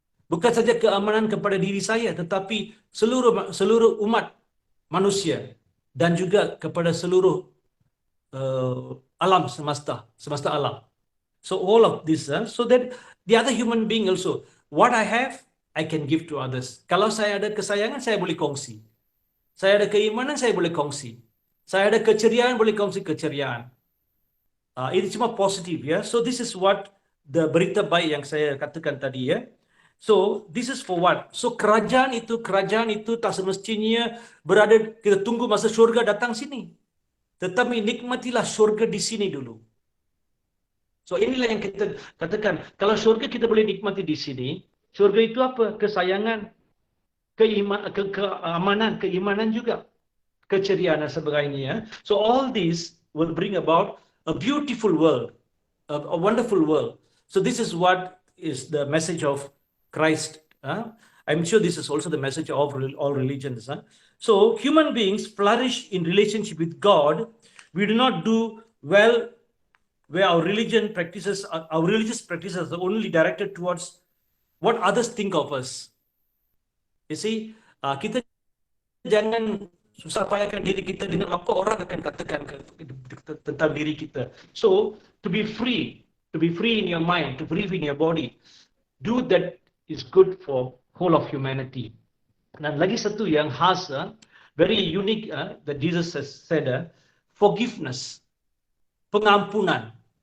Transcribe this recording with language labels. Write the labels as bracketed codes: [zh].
[ms] Bukan saja keamanan kepada diri saya, tetapi seluruh umat manusia dan juga kepada seluruh alam semesta alam. [en] So all of this, so that the other human being also, what I have, I can give to others. [ms] Kalau saya ada kesayangan, saya boleh kongsi. Saya ada keimanan, saya boleh kongsi. Saya ada keceriaan, boleh kongsi keceriaan. Ini cuma positif ya. [en] So this is what the [ms] berita baik yang saya katakan tadi ya. [en] So this is for what? [ms] So kerajaan itu tak semestinya berada, kita tunggu masa syurga datang sini. Tetapi nikmatilah syurga di sini dulu. So inilah yang kita katakan, kalau syurga kita boleh nikmati di sini, syurga itu apa? Kesayangan, keamanan, keimanan juga, keceriaan dan sebagainya. [en] So all these will bring about a beautiful world, a wonderful world. So this is what is the message of Christ. I'm sure this is also the message of all religions. So human beings flourish in relationship with God. We do not do well where our religious practices are only directed towards what others think of us. You see, [ms] kita jangan susah payahkan diri kita dengan apa orang akan katakan tentang diri kita. [en] So, to be free in your mind, to be free in your body, do that is good for whole of humanity. [ms] Dan lagi satu yang khas, [en] very unique that Jesus has said, forgiveness, pengampunan.